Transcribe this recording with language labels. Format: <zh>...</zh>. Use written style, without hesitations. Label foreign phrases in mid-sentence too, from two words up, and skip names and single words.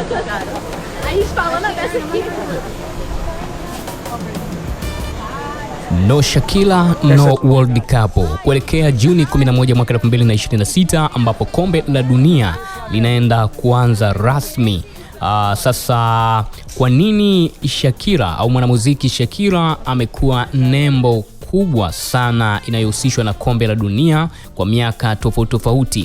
<pt>A gente falando dessa aqui.</pt> <sw>No Shakira no World Cup kuelekea Juni 11 mwaka 2026 ambapo kombe la dunia linaenda kuanza rasmi. Sasa kwa nini Shakira au mwanamuziki Shakira amekuwa nembo kubwa sana inayohusishwa na kombe la dunia kwa miaka tofauti tofauti?</sw>